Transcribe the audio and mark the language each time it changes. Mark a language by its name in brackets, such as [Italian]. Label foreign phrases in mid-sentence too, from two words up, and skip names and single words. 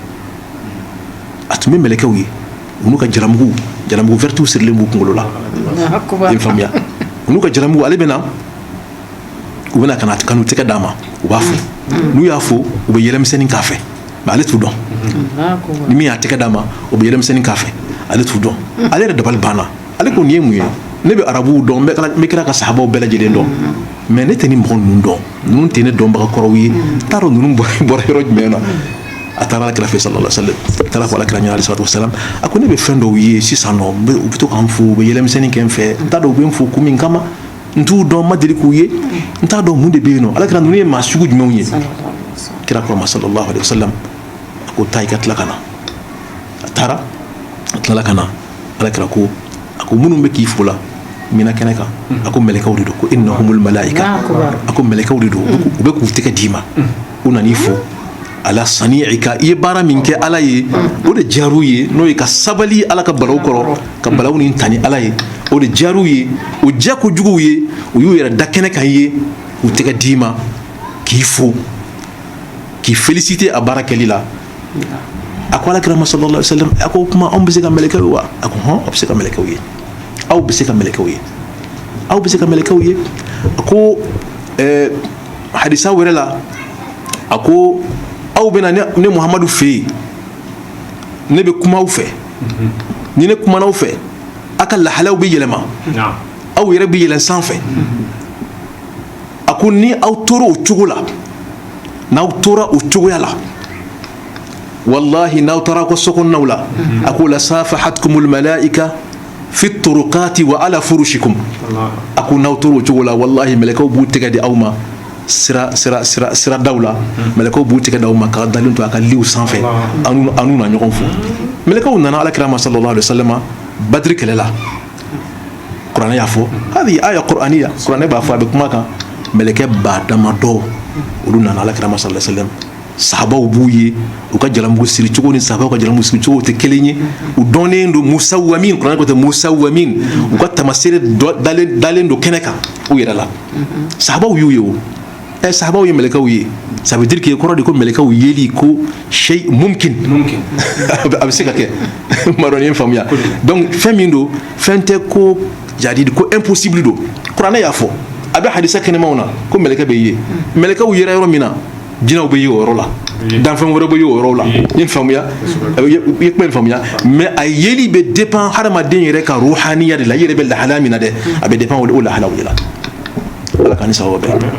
[Bambara] a tun bɛ mɛlɛkɛw ye u n'u ka jaramugu vertiw sirilen b'u kunkolo la i faamuya u n'u ka jaramugu ale bɛ na u bɛna ka na kan'u tɛgɛ d'a ma u b'a fo n'u y'a fo u bɛ yɛlɛmisɛnnin k'a fɛ mais ale t'u dɔn ni min y'a tɛgɛ d'a ma u bɛ yɛlɛmisɛnnin k'a fɛ ale t'u dɔn ale yɛrɛ dabali banna ale ko nin ye mun ye ne bɛ arabuw dɔn n bɛ kira ka sahabaw bɛɛ lajɛlen dɔn mais ne tɛ ni mɔgɔ ninnu dɔn ninnu tɛ ne dɔnbaga kɔrɔw ye n t'a dɔn ninnu bɔra yɔrɔ jumɛn na a taara alakira fɛ [Arabic] sallallahu alaihi wasallam [Bambara] a taara fɔ alakira ɲɛna [Arabic] alayhi salatu wasalam [Bambara] a ko ne bɛ fɛn dɔw ye sisan nɔ u bɛ to k'an fo u bɛ yɛlɛmisɛnnin kɛ n fɛ n t'a dɔn u bɛ n fo kun min kama n t'u dɔn n ma deli k'u ye n t'a dɔn mun de bɛ yen nɔ alakira ninnu ye maa sugu jumɛnw ye kira ko ma [Arabic] sallallahu alaihi wasallam [Bambara] a ko taa i ka tila ka na a taara a tilala ka na alakira ko a ko minnu bɛ k'i fo la Mina kɛnɛ kan a ko mɛlɛkɛw de don ko [Arabic] innahumul malaika [Bambara] a ko mɛlɛkɛw de don u bɛ k'u tɛgɛ d'i ma u nan'i fo ala sani'ika i ye baara min kɛ ala ye o de diyar'u ye n'o ye ka sabali ala ka balaw kɔrɔ ka balaw ni ta ni ala ye o de diyar'u ye o diya kojuguw ye u y'u yɛrɛ da kɛnɛ kan ye k'u tɛgɛ d'i ma k'i fo k'i féliciter a baara kɛli la a ko alakira ma [Arabic] sallallahu alaihi wasallam [Bambara] a ko o kuma anw bɛ se ka mɛlɛkɛw ye wa a ko hɔn aw bɛ se ka mɛlɛkɛw ye aw bɛ se ka mɛlɛkɛw ye aw bɛ se ka mɛlɛkɛw ye a ko hadisa wɛrɛ la a ko aw bɛna ne Muhamadu fɛ yen ne bɛ kuma aw fɛ ni ne kumana aw fɛ a ka lahalaw bɛ yɛlɛma aw yɛrɛ bɛ yɛlɛn sanfɛ a ko ni aw tora o cogo la n'aw tora o cogoya la wallahi n'aw taara aw ka sokɔnɔnaw la a ko [Arabic] la safahatkumul malaika fi turuqati wa ala furushikum [Bambara] a ko n'aw tora o cogo la wallahi mɛlɛkɛw b'u tɛgɛ di aw ma sira daw la mɛlɛkɛw b'u tɛgɛ d'aw ma k'a dalen to a ka liw sanfɛ an n'u na ɲɔgɔn fo mɛlɛkɛw nana alakira ma [Arabic] sallallahu alaihi wasallam [Bambara] badiri kɛlɛ la kuranɛ y'a fɔ [Arabic] hadi aya qur'aniya [Bambara] kuranɛ b'a fɔ a bɛ kuma kan mɛlɛkɛ ba dama dɔ olu nana alakira ma [Arabic] sallallahu alaihi wasallam [Bambara] sahabaw b'u ye u ka jalamugu siri cogo ni sahabaw ka jalamugu siri cogo tɛ kelen ye u dɔnnen don musawamin kuranɛ ko tɛ musawamin u ka tamasere dalen don kɛnɛ kan u yɛrɛ la sahabaw y'u ye o sahabaw ye mɛlɛkɛw ye [French] ça veut dire que [Bambara] kɔrɔ de ko mɛlɛkɛw yeli ko [Arabic] shay mumkin [Bambara] a bɛ se ka kɛ ma dɔn ye faamuya donc fɛn min don fɛn tɛ ko jadi ko impossible don kuranɛ y'a fɔ abe hadisa kɛnɛmaw na ko mɛlɛkɛ bɛ ye mɛlɛkɛw yera yɔrɔ min na jinɛw bɛ ye o yɔrɔ la danfɛn wɛrɛ bɛ ye o yɔrɔ la ye faamuya ye kuma faamuya mais a yeli bɛ dépend hadamaden yɛrɛ ka ruhaniya de la i yɛrɛ bɛ lahala min na dɛ a bɛ dépend o lahalaw de la ala k'an ni sababa bɛn